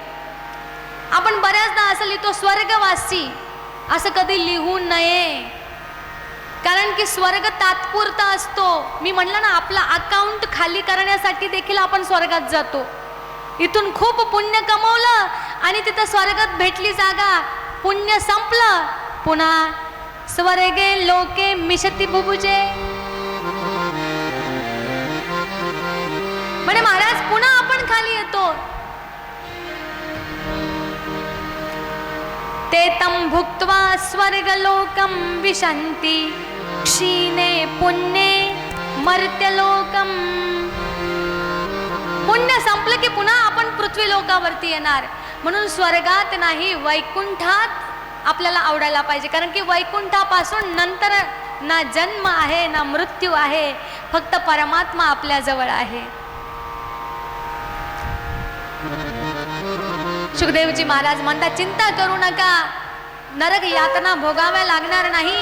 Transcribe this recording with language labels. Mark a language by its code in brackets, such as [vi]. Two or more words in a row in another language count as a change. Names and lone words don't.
[mr] आपण बऱ्याचदा असं लिहितो स्वर्गवासी, असं कधी लिहू नये. कारण की स्वर्ग तात्पुरता असतो. मी म्हणलं ना, आपला अकाउंट खाली करण्यासाठी देखील आपण स्वर्गात जातो. इथून खूप पुण्य कमवलं आणि तिथं स्वर्गात भेटली जागा, पुण्य संपलं, पुन्हा [sa] स्वर्गे लोके मिशती बुबुजे. [mr] म्हणे महाराज पुन्हा आपण खाली येतो. [sa] ते तम भुक्त्वा स्वर्गलोकम विशन्ति क्षीणे पुण्ये मर्त्यलोकम. [mr] पुण्य संपलं की पुन्हा आपण पृथ्वी लोकावरती येणार. म्हणून स्वर्गात नाही, वैकुंठात आपल्याला आवडायला पाहिजे. कारण की वैकुंठापासून नंतर ना जन्म आहे ना मृत्यू आहे, फक्त परमात्मा आपल्या जवळ आहे. शुकदेवजी महाराज म्हणतात, चिंता करू नका, नरक यातना भोगाव्या लागणार नाही.